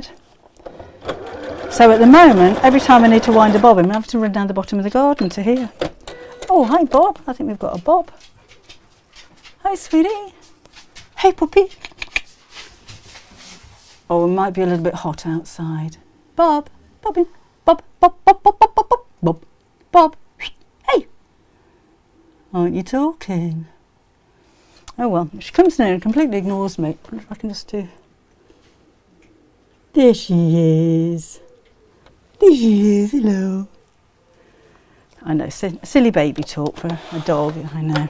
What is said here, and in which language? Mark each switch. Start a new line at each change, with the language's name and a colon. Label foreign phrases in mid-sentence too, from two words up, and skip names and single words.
English: So at the moment, every time I need to wind a bobbin, I have to run down the bottom of the garden to here. Oh, hi Bob. I think we've got a Bob. Hi, sweetie. Hey, puppy. Oh, it might be a little bit hot outside. Bob, bobbin, Bob, Bob, Bob, Bob, Bob, Bob, Bob, Bob, Bob. Hey. Aren't you talking? Oh well, she comes near and completely ignores me. I wonder if I can just do. There she is. There she is, hello. I know, silly baby talk for a dog, I know.